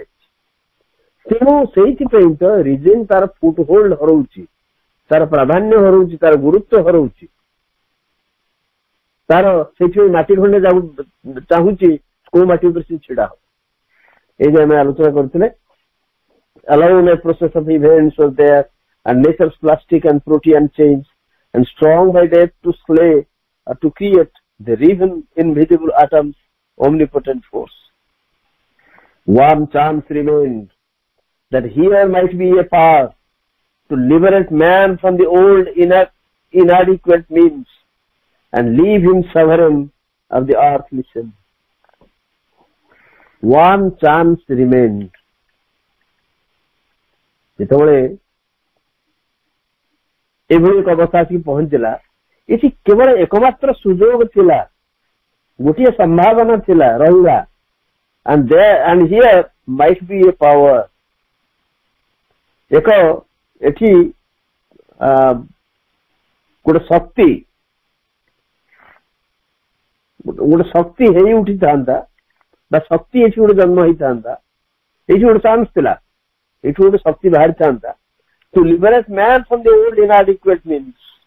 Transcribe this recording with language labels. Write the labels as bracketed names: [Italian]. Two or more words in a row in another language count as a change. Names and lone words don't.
[Odia] ତେଣୁ ସେଇଥିପାଇଁ ତ ରିଜିନ୍ ତାର [English] foot hold [Odia] ହରଉଛି, ତାର ପ୍ରାଧାନ୍ୟ ହରଉଛି, ତାର ଗୁରୁତ୍ୱ ହରଉଛି। ତାର ସେଇଥିପାଇଁ ମାଟି ଖଣ୍ଡେ ଚାହୁଁଛି କୋଉ ମାଟି ଉପରେ ସେ ଛିଡା ହବ। ଏଇ ଯେ ଆମେ ଆଲୋଚନା କରୁଥିଲେ, [English] alone a process of events was there and nature's plastic and protein change and strong by death to slay or to create the even invisible atoms omnipotent force. One chance remained, that here might be a power to liberate man from the old inadequate means and leave him sovereign of the earthly sin. One chance remained. [Odia] ଯେତେବେଳେ ଏଭଳି ଏକ ଅବସ୍ଥା ଆସିକି ପହଞ୍ଚିଲା, ଏଠି କେବଳ ଏକମାତ୍ର ସୁଯୋଗ ଥିଲା, ଗୋଟିଏ ସମ୍ଭାବନା ଥିଲା ରହିବା, [English] and here might be a power. [Odia] ଏକ ଏଠି ଗୋଟେ ଶକ୍ତି ହେଇ ଉଠିଥାନ୍ତା ବା ଶକ୍ତି ଏଠି ଗୋଟେ ଜନ୍ମ ହେଇଥାନ୍ତା। ଏଇଠି ଗୋଟେ ଚାନ୍ସ ଥିଲା, ଏଠୁ ଗୋଟେ ଶକ୍ତି ବାହାରିଥାନ୍ତା [English] to liberate man from the old inadequate means.